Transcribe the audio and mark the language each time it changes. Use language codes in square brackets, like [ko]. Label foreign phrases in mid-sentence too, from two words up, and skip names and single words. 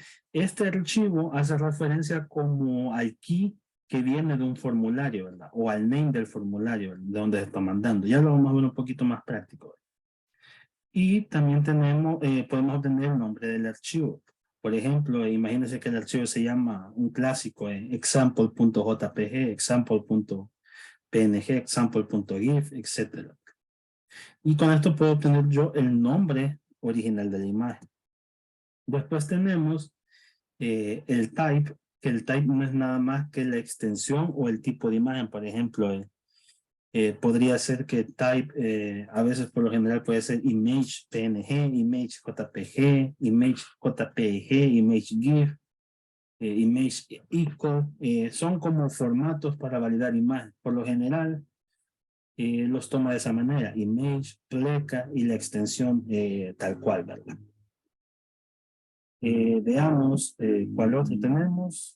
[es] Este archivo hace referencia como al key que viene de un formulario, ¿verdad? O al name del formulario, ¿verdad? De donde se está mandando. Ya lo vamos a ver un poquito más práctico, ¿verdad? Y también podemos obtener el nombre del archivo. Por ejemplo, imagínense que el archivo se llama un clásico, example.jpg, example.png, example.gif, etc. Y con esto puedo obtener yo el nombre original de la imagen. Después tenemos el type, que el type no es nada más que la extensión o el tipo de imagen. Por ejemplo, podría ser que type, a veces por lo general puede ser [en] image PNG, image JPG, image JPG, image GIF, image ICO. [es] Son como formatos para validar imagen. Por lo general, los toma de esa manera, image, pleca y la extensión tal cual, ¿verdad? Veamos cuál otro tenemos.